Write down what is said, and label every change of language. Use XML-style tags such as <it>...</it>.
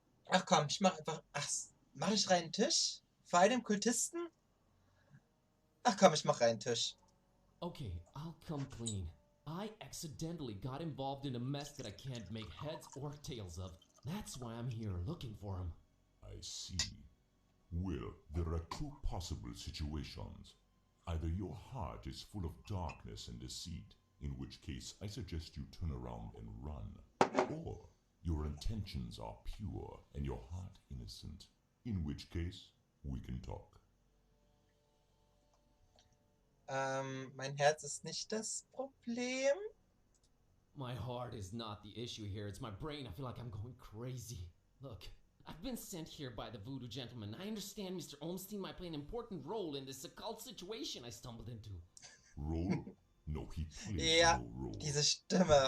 <de>Ach komm, ich mach einfach... mach ich reinen Tisch? Vor einem Kultisten? Ach komm, ich mach reinen Tisch.</de> <en>Okay, I'll come clean. I accidentally got involved in a mess that I can't make heads or tails of. That's why I'm here looking for him. I see. Well, there are two possible situations. Either your heart is full of darkness and deceit, in which case I suggest you turn around and run. Or your intentions are pure and your heart innocent, in which case we can talk.</en> <de>Mein Herz ist nicht das Problem.</de> <en>My heart is not the issue here. It's my brain. I feel like I'm going crazy. Look, I've been sent here by the voodoo gentleman. I understand Mr. Ormstein might play an important role in this occult situation I stumbled into. Role? No, he plays</en> <de>Ja,</de> <en>no role.</en> <de>diese Stimme.</de>